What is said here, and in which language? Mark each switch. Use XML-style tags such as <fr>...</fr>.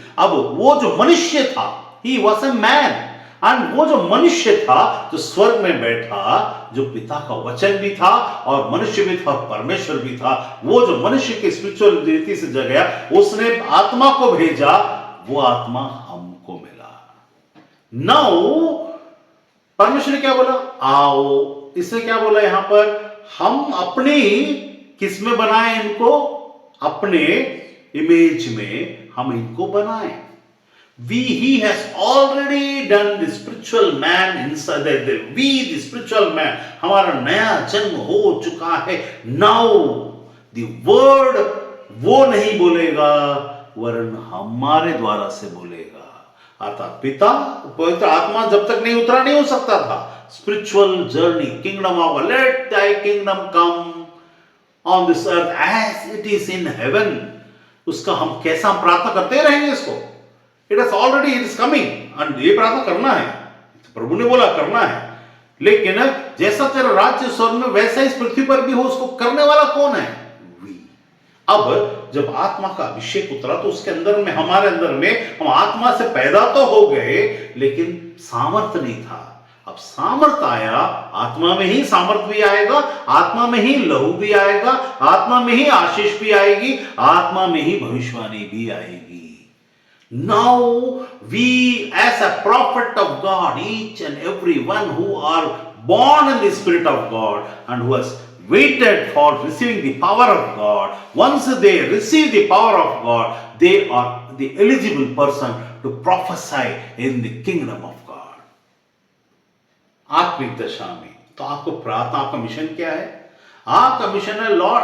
<hi>अब वो जो मनुष्य था,</hi> <en>he was a man,</en> <hi>and वो जो मनुष्य था जो स्वर्ग में बैठा, जो पिता का वचन भी था और मनुष्य भी था, परमेश्वर भी था, वो जो मनुष्य के स्पिरिचुअल रीति से जगया, उसने आत्मा को भेजा, वो आत्मा हमको मिला। नाउ परमेश्वर ने क्या बोला, आओ। इसने क्या बोला यहां पर, हम अपनी किस में बनाए इनको, अपने इमेज में हम इनको बनाए।</hi> <en>He has already done the spiritual man inside the spiritual man,</en> <hi>हमारा नया जन्म हो चुका है।</hi> <en>Now the word</en> <hi>वो नहीं बोलेगा, वरन हमारे द्वारा से बोलेगा। अर्थात पिता, पवित्र आत्मा जब तक नहीं उतरा नहीं हो सकता था। Spiritual journey,</hi> <en>Kingdom of, let thy kingdom come on this earth as it is in heaven।</en> <hi>उसका हम कैसा प्रार्थना करते रहेंगे इसको,</hi> <en>it is coming,</en> <hi>and ये प्रार्थना करना है, प्रभु ने बोला करना है। लेकिन जैसा तेरा राज्य स्वर्ग में वैसा इस पृथ्वी पर भी हो, उसको करने वाला कौन है, वी। अब जब आत्मा का अभिषेक उतरा तो उसके अंदर में, हमारे अंदर में, हम आत्मा से पैदा तो हो गए, लेकिन सामर्थ्य नहीं था। अब सामर्थ आया, आत्मा में ही सामर्थ भी आएगा, आत्मा में ही लहू भी आएगा, आत्मा में ही आशीष भी आएगी, आत्मा में ही भविष्यवाणी भी आएगी।</hi> <en>Now we as a prophet of God, each and every one who are born in the Spirit of God and who has waited for receiving the power of God, once they receive the power of God, they are the eligible person to prophesy in the kingdom of God।</en> <hi>आत्मिक दशा में तो आपको प्रार्थना, आपका mission क्या है, आपका मिशन है लॉर्ड।</hi>